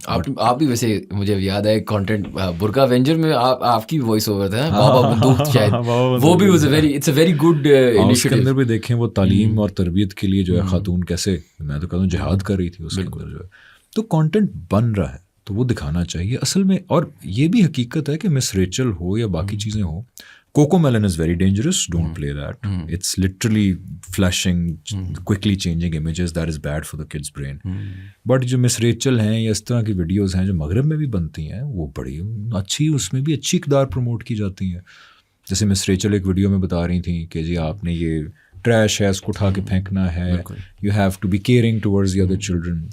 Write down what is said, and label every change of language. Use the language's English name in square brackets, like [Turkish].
[Urdu] آپ بھی ویسے مجھے یاد ہے کانٹینٹ برقع وینجر میں آپ کی وائس اوور تھا, بابا بندوق شاید, وہ بھی [English] It's a very good initiative. [Urdu] اس کے اندر بھی دیکھیں وہ تعلیم اور تربیت کے لیے جو ہے خاتون کیسے, میں تو کہتا ہوں جہاد کر رہی تھی اس کے اندر جو ہے. تو کانٹینٹ بن رہا ہے تو وہ دکھانا چاہیے اصل میں. اور یہ بھی حقیقت ہے کہ مس ریچل ہو یا باقی چیزیں ہوں, [English] Cocomelon is very dangerous, don't play that. It's literally flashing, quickly changing images, that is bad for the kids brain. [Urdu] But جو مس ریچل ہیں یا اس طرح کی ویڈیوز ہیں جو مغرب میں بھی بنتی ہیں, وہ بڑی اچھی, اس میں بھی اچھی اقدار پروموٹ کی جاتی ہیں. جیسے مس ریچل ایک ویڈیو میں بتا رہی تھیں کہ جی آپ نے یہ ٹریش ہے اس کو اٹھا کے پھینکنا ہے, [English] You have to be caring towards the other children.